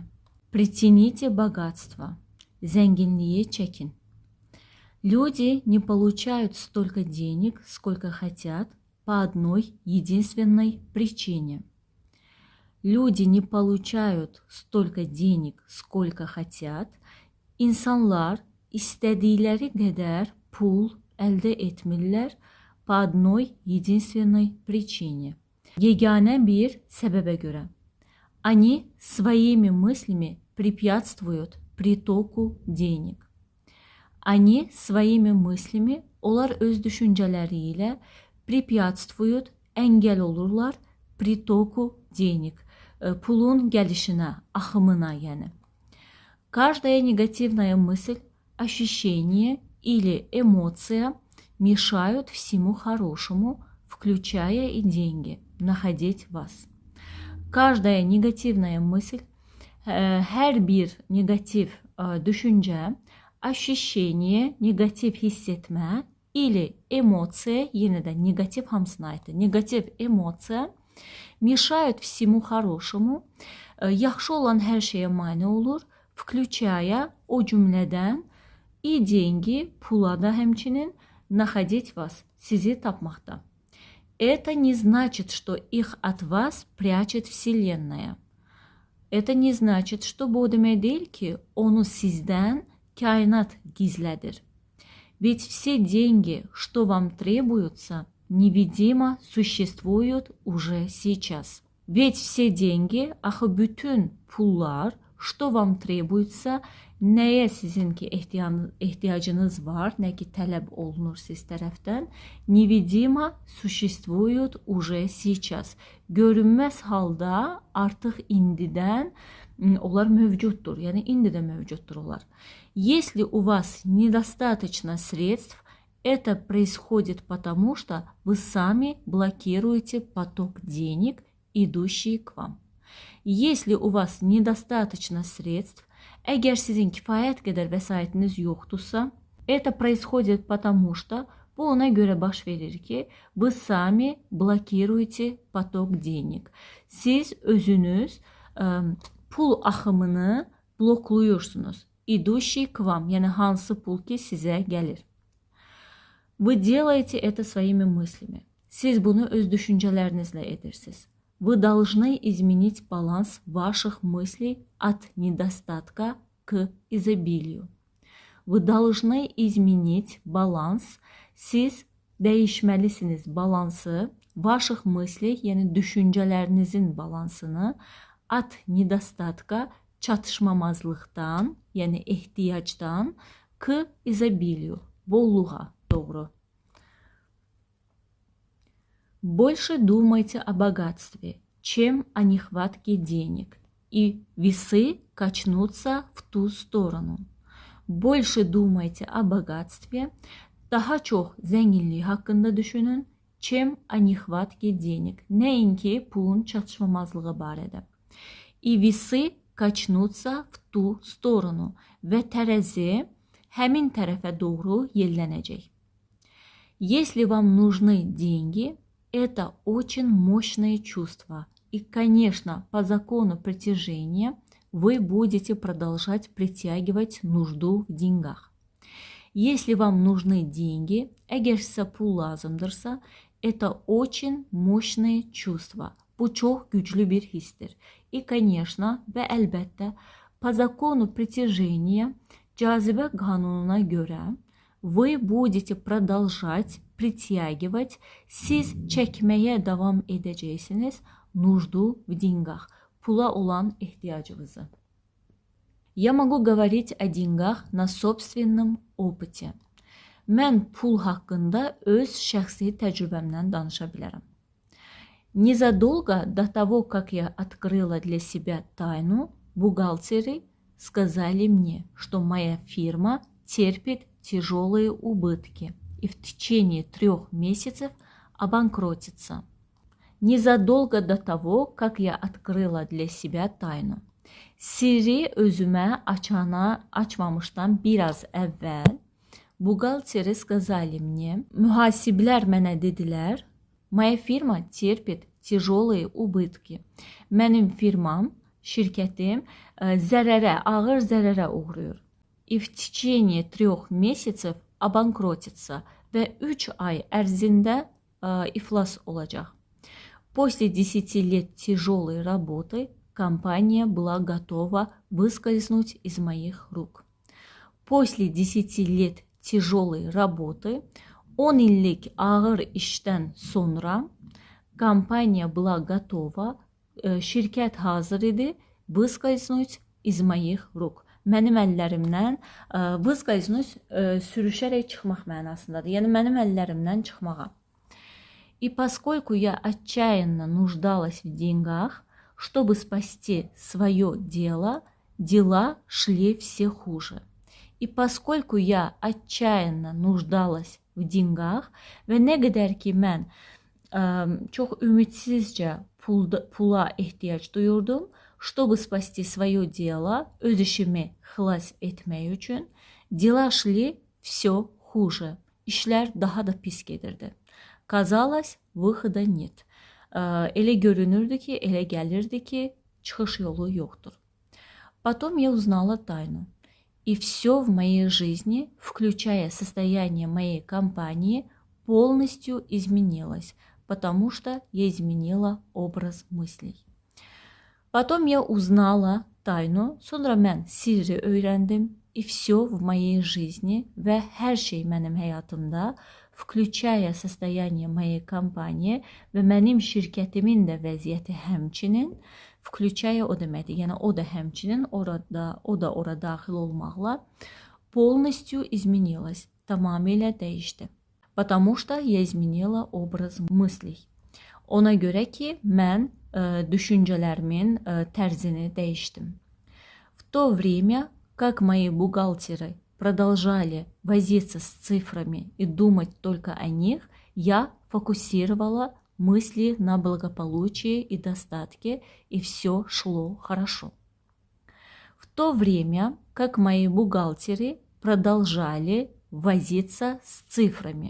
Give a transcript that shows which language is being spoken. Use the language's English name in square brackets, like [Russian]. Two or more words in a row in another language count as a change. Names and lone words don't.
[Russian] Притяните богатство. [Turkish] Зengинliğe çekin. [Russian] Люди не получают столько денег, сколько хотят, по одной единственной причине. Люди не получают столько денег, сколько хотят. [Azerbaijani] İnsanlar istedikleri kadar pul elde etmirlər [Russian] по одной единственной причине. [Azerbaijani] Yegane bir sebebe göre. [Russian] Они своими мыслями препятствуют притоку денег. Они своими мыслями, [Azerbaijani] onlar öz düşünceleri ile препятствуют, engel olurlar [Russian] притоку денег. [Azerbaijani] Pulun gelişine, akımına yani. [Russian] Каждая негативная мысль, ощущение или эмоция мешают всему хорошему, включая и деньги, находить вас. Каждая негативная мысль, [Azerbaijani] her bir negatif düşünce, ощущение, negatif hissetme [Russian] или эмоция, [Azerbaijani] yine de negatif hamısına aiddir. [Russian] Negatif эмоция мешают всему хорошему, [Azerbaijani] yaxşı olan her şeye mane olur, включая o cümleden [Russian] и деньги, [Azerbaijani] pula da həmçinin, [Russian] находить вас, [Azerbaijani] sizi tapmaqda. [Russian] Это не значит, что их от вас прячет Вселенная. Это не значит, что [Azerbaijani] bu o demək deyil ki, onu sizdən kainat gizlədir. [Russian] Ведь все деньги, что вам требуются, невидимо существуют уже сейчас. Ведь все деньги, [Azerbaijani] axı bütün pullar, [Russian] что вам требуется, [Azerbaijani] nəyə sizinki ehtiyacınız var, nə ki tələb olunur siz tərəfdən, невидимо существуют уже сейчас. Görünməz halda artıq indidən onlar mövcuddur. Yəni indi də mövcuddur onlar. [Russian] Если у вас недостаточно средств, это происходит потому, что вы сами блокируете поток денег, идущий к вам. Если у вас недостаточно средств, [Azerbaijani] əgər sizin kifayət qədər vəsaitiniz yoxdursa, это происходит потому, что bu ona görə baş verir ki, [Russian] вы сами блокируете поток денег. [Azerbaijani] Siz özünüz pul axımını blokluyursunuz. [Russian] Идущий к вам, [Azerbaijani] yəni hansı pul ki sizə gəlir. [Russian] Вы делаете это своими мыслями. [Azerbaijani] Siz bunu öz düşüncələrinizlə edirsiniz. [Russian] Вы должны изменить баланс ваших мыслей от недостатка к изобилию. Вы должны изменить баланс. [Azerbaijani] Siz değişməlisiniz balansı, [Russian] ваших мыслей, [Azerbaijani] yəni düşüncələrinizin balansını [Russian] от недостатка, [Azerbaijani] çatışmamazlıqdan, yəni ehtiyacdan, [Russian] к изобилию, [Azerbaijani] bolluğa doğru. [Russian] Больше думайте о богатстве, чем о нехватке денег, и весы качнутся в ту сторону. Больше думайте о богатстве, [Azerbaijani] daha çox zənginlik haqqında düşünün, [Russian] чем о nехватке денег, [Azerbaijani] nəinki pulun çatışmamazlığı barədə. [Russian] И весы качнутся в ту сторону [Azerbaijani] və tərəzi həmin tərəfə doğru yellənəcək. [Russian] Если вам нужны деньги, это очень мощное чувство. И, конечно, по закону притяжения вы будете продолжать притягивать нужду в деньгах. Если вам нужны деньги, [Azerbaijani] əgər sizə pul lazımdırsa, [Russian] это очень мощное чувство. [Azerbaijani] Bu çox güclü bir hissdir. [Russian] И, конечно, [Azerbaijani] və əlbəttə, [Russian] по закону притяжения, [Azerbaijani] cazibə qanununa görə, [Russian] вы будете продолжать притягивать, [Azerbaijani] siz çəkməyə davam edəcəksiniz [Russian] нужду в деньгах, [Azerbaijani] pula olan ehtiyacınızı. [Russian] Я могу говорить о деньгах на собственном опыте. [Azerbaijani] Mən pul haqqında öz şəxsi təcrübəmdən danışa bilərəm. [Russian] Незадолго до того, как я открыла для себя тайну, бухгалтеры сказали мне, что моя фирма терпит тяжелые убытки и в течение 3 месяцев обанкротится. Незадолго до того, как я открыла для себя taynu. [Azerbaijani] Sirri özümə açmamışdan biraz əvvəl buğalteri [Russian] сказали мне, [Azerbaijani] mühasiblər mənə dedilər, [Russian] моя фирма терпит tijolые убытки. [Azerbaijani] Mənim firmam, şirkətim ağır zərərə uğrayır. [Russian] И в течение 3 месяцев обанкротится [Azerbaijani] ve 3 ay ərzində iflas olacaq. [Russian] После 10 лет тяжелой работы компания была готова выскользнуть из моих рук. После 10 лет tяжелой работы, [Azerbaijani] 10 illik ağır işten sonra [Russian] компания была готова, [Azerbaijani] şirkət hazır idi, [Russian] выскользнуть из моих рук. [Azerbaijani] Mənim əllərimdən выскользнуть sürüşərək çıxmaq mənasındadır. Yəni mənim əllərimdən çıxmağa. [Russian] И поскольку я отчаянно нуждалась в деньгах, чтобы спасти свое дело, дела шли все хуже. И поскольку я отчаянно нуждалась в деньгах [Azerbaijani] ve ne qədər ki mən çok ümitsizcə pula ehtiyac duyurdum, [Russian] чтобы спасти свое дело, [Azerbaijani] öz işimi xilas etmək üçün, [Russian] dela шли все хуже. [Azerbaijani] İşlər daha da pis gedirdi. [Russian] Казалось, выхода нет. [Azerbaijani] Elə görünürdü ki, elə gəlirdi ki, çıxış yolu yoxdur. [Russian] Потом я узнала тайну. И все в моей жизни, включая состояние моей компании, полностью изменилось, потому что я изменила образ мыслей. Потом я узнала taynu, [Azerbaijani] sonra mən sirri öyrəndim. [Russian] И все в моей жизни [Azerbaijani] və hər şey mənim həyatımda, [Russian] включая состояние моей компании [Azerbaijani] və mənim şirkətimin də vəziyyəti həmçinin, включая o deməkdir. Yəni o da həmçinin o da ora daxil olmaqla [Russian] полностью изменилось, [Azerbaijani] tamamilə dəyişdi. [Russian] Потому что я изменила образ мыслей. [Azerbaijani] Ona görə ki, mən düşüncələrimin tərzini dəyişdim. [Russian] В то время, как мои бухгалтеры продолжали возиться с цифрами и думать только о них, я фокусировала мысли на благополучии и достатке, и все шло хорошо. В то время, как мои бухгалтеры продолжали возиться с цифрами.